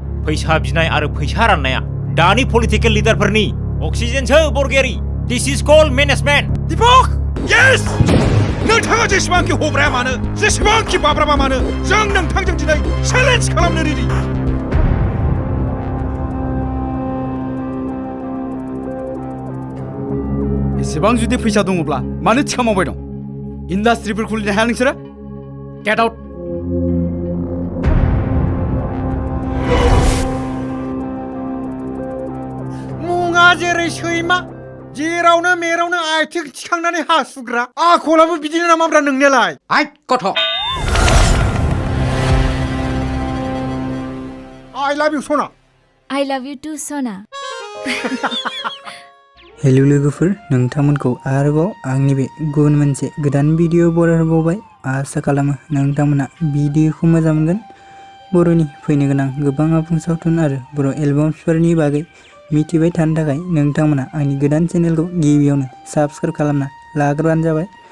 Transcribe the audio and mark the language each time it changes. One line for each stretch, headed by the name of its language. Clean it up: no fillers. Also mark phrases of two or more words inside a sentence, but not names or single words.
Bodo: फैसा बिनाय आरो फैसा राननाया दानि पलिटिकेल लिडारफोरनि अक्सिजेनसो बरगयारी
English: this is called management
Bodo: दीपक यस नोंथाङा जेसेबांखि हब्राया मानो जेसेबांखि बाब्राबा मानो जों नोंथांजों दिनै चेलेन्ज खालामनो रेडि एसेबां जुदि फैसा दङब्ला मानो थिखा मावबाय दं इन्डास्ट्रिफोर खुलिनो हाया नोंसोरो
English: get out
Bodo: मुङा जेरै सैमा जेरावनो मेरावनो आथिं थिखांनानै हासुग्रा आखलाबो बिदिनो नामाब्रा नोंनियालाय आइ गथ'
English: I love you
Bodo: सना
English: I love you too सना
Bodo: हेलो लोगोफोर नोंथांमोनखौ आरोबाव आंनि बे गुबुन मोनसे गोदान भिडिअ बरायबावबाय आसा खालामो नोंथांमोना भिडिअखौ मोजां मोनगोन बर'नि फैनो गोनां गोबां आबुं सावथुन आरो बर' एलबामफोरनि बागै मिथिबाय थानो थाखाय नोंथांमोना आंनि गोदान चेनेलखौ गिबियावनो साबस्क्राइब खालामना लाग्रोबानो जाबाय